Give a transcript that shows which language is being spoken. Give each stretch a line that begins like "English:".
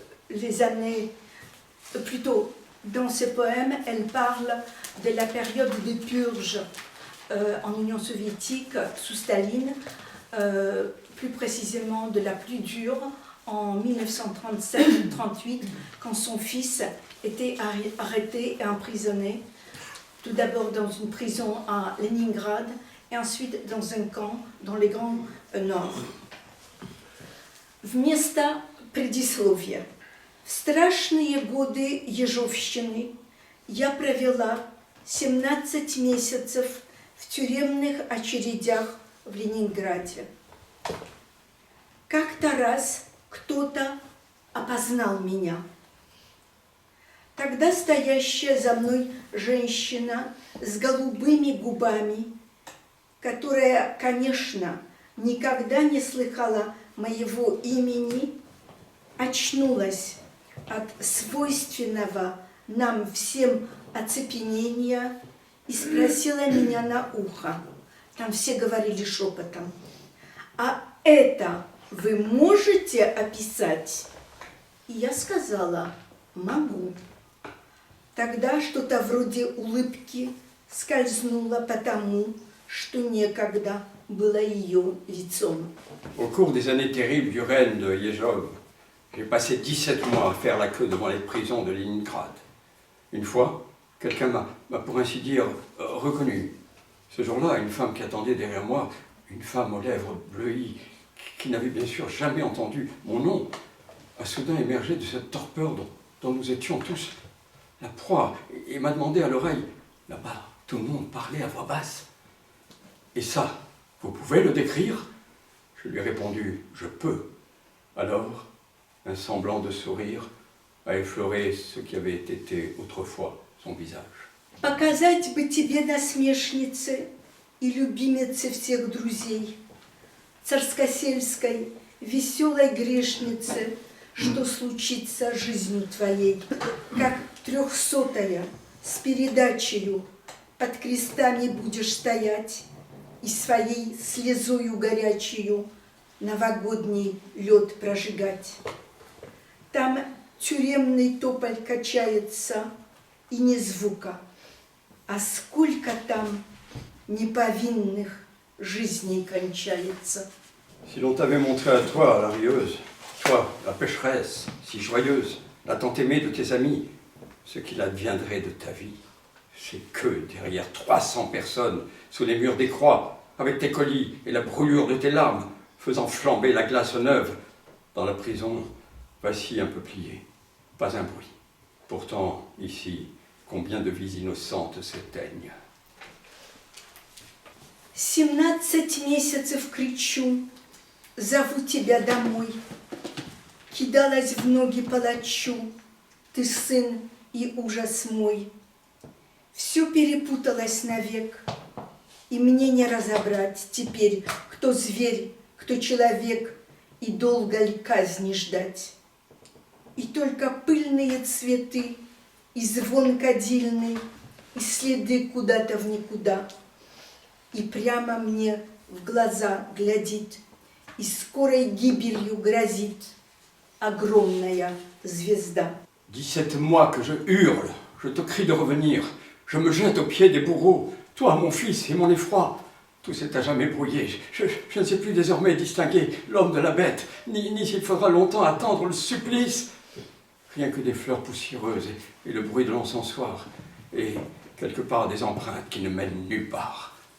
French: les années, plutôt dans ses poèmes, elle parle de la période de purge en Union soviétique sous Staline, plus précisément de la plus dure en 1937-38, quand son fils était arrêté et emprisonné, tout d'abord dans une prison à Leningrad et ensuite dans un camp dans les Grands Nord.
Russian: Вместо предисловия. В страшные годы Ежовщины я провела 17 месяцев в тюремных очередях в Ленинграде. Как-то раз кто-то опознал меня. Тогда стоящая за мной женщина с голубыми губами, которая, конечно, никогда не слыхала моего имени, очнулась от свойственного нам всем оцепенения и спросила меня на ухо. Там все говорили шепотом. А это вы можете описать? И я сказала, могу. Тогда что-то вроде улыбки скользнуло по тому, что некогда было ее лицом.
French: Au cours des années terribles du règne de Yezhov, j'ai passé 17 mois à faire la queue devant les prisons de Leningrad. Une fois, quelqu'un m'a pour ainsi dire reconnu. Ce jour-là, une femme qui attendait derrière moi, une femme aux lèvres bleuies, qui n'avait bien sûr jamais entendu mon nom, a soudain émergé de cette torpeur dont nous étions tous la proie, et m'a demandé à l'oreille, là-bas, tout le monde parlait à voix basse. Et ça, vous pouvez le décrire? Je lui ai répondu, je peux. Alors, un semblant de sourire a effleuré ce qui avait été autrefois son visage.
Russian: Показать бы тебе насмешнице и любимице всех друзей, царскосельской, веселой грешнице, что случится с жизнью твоей, как 300-я с передачею под крестами будешь стоять и своей слезою горячею новогодний лед прожигать. Там тюремный тополь качается, и ни звука, а сколько там неповинных жизней кончается.
French: Si l'on t'avait montré à toi, la rieuse, toi, la pécheresse, si joyeuse, la tant aimée de tes amis, ce qu'il adviendrait de ta vie, c'est que derrière 300 personnes, sous les murs des croix, avec tes colis et la brûlure de tes larmes, faisant flamber la glace neuve, dans la prison, voici un peu plié, pas un bruit. Pourtant, ici, combien de vies innocentes s'éteignent.
Russian: 17 месяцев кричу, зову тебя домой. Кидалась в ноги палачу, ты сын и ужас мой. Все перепуталось навек, и мне не разобрать теперь, кто зверь, кто человек, и долго ли казни ждать. И только пыльные цветы, и звон кадильный, и следы куда-то в никуда. И прямо мне в глаза глядит, и скорой гибелью грозит огромная звезда.
French: 17 mois que je hurle, je te crie de revenir, je me jette aux pieds des bourreaux, toi, mon fils, et mon effroi. Tout s'est à jamais brouillé, je ne sais plus désormais distinguer l'homme de la bête, ni s'il faudra longtemps attendre le supplice. Rien que des fleurs poussiéreuses et le bruit de l'encensoir, et quelque part des empreintes qui ne mènent nulle part.